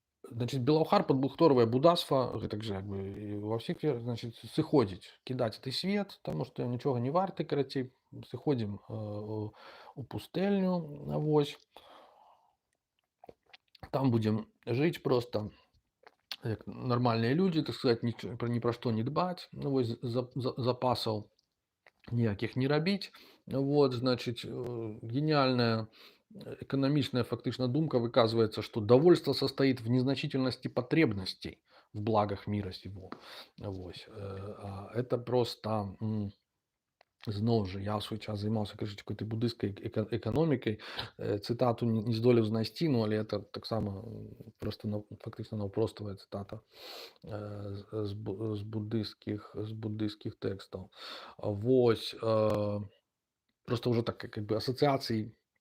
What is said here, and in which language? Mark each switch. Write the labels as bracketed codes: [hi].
[be] Значит, Белаўхар падбухторвае будасва, гэтак жа, як бы, ва ўсіх, значит, сыходзіць, кідаць гэты свет, таму што нічога не варты, карацей, сыходзім у пустэльню, вось. Там будзем жыць проста як нармальныя людзі, так сказаць, ні пра што не дбаць, ну, вось, запасаў ніякіх не рабіць. [ru] Вот, значит, гениальная экономичная фактично думка выказывается, что довольство состоит в незначительности потребностей в благах мира сего. [be] Вось. Это просто зноў жа, я ў свой час займаўся, кажуць, [ru] какой-то [be] буддыйскай эканомікай, цытату не здолеў знайсці, ну, але это таксама просто фактычна наўпроставая цытата з буддыйскіх тэкстаў. Вось. Просто уже так как бы асацыяцый